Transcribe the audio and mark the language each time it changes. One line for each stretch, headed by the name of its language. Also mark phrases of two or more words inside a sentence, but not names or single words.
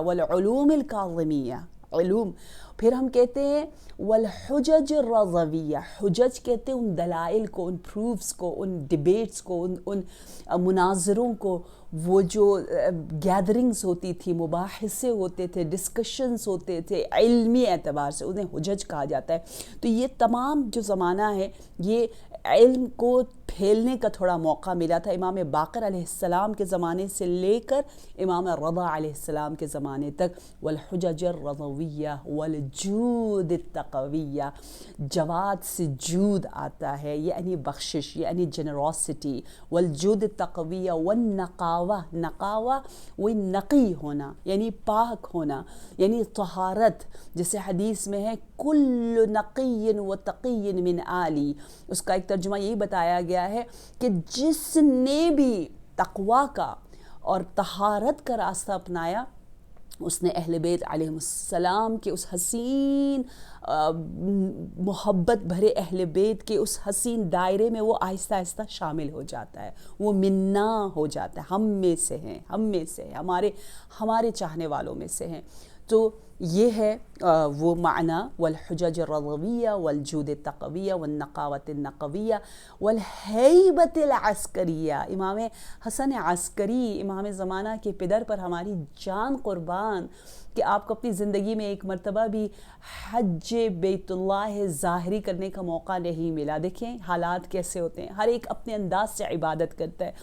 Arabic: والعلوم الکاظمیہ،
Urdu: علوم۔ پھر ہم کہتے ہیں
Arabic: والحجج الرضویہ،
Urdu: حجج کہتے ہیں ان دلائل کو، ان پروفس کو، ان ڈیبیٹس کو، ان مناظروں کو، وہ جو گیدرنگز ہوتی تھی، مباحثے ہوتے تھے، ڈسکشنز ہوتے تھے علمی اعتبار سے، انہیں حجج کہا جاتا ہے۔ تو یہ تمام جو زمانہ ہے یہ علم کو پھیلنے کا تھوڑا موقع ملا تھا امام باقر علیہ السلام کے زمانے سے لے کر امام رضا علیہ السلام کے زمانے تک۔
Arabic: والحجج الرضویہ والجود التقویہ،
Urdu: جواد سے جود آتا ہے یعنی بخشش، یعنی جنراسٹی۔
Arabic: والجود التقویہ والنقاوہ،
Urdu: نقاوہ وہ نقی ہونا یعنی پاک ہونا، یعنی طہارت، جیسے حدیث میں ہے
Arabic: کل نقی و تقی من آلی،
Urdu: اس کا ایک ترجمہ یہی بتایا گیا ہے کہ جس نے بھی تقوی کا اور طہارت کا راستہ اپنایا، اس نے اہل بیت علیہ السلام کے اس حسین محبت بھرے اہل بیت کے اس حسین دائرے میں وہ آہستہ آہستہ شامل ہو جاتا ہے، وہ منا ہو جاتا ہے، ہم میں سے ہیں، ہم میں سے ہیں، ہمارے چاہنے والوں میں سے ہیں۔ تو یہ ہے وہ معنی
Arabic: والحجج الرضویہ والجود التقویہ والنقاوۃ النقویہ والہیبۃ العسکریہ۔
Urdu: امام حسن عسکری، امام زمانہ کے پدر پر ہماری جان قربان، کہ آپ کو اپنی زندگی میں ایک مرتبہ بھی حج بیت اللہ ظاہری کرنے کا موقع نہیں ملا۔ دیکھیں حالات کیسے ہوتے ہیں، ہر ایک اپنے انداز سے عبادت کرتا ہے۔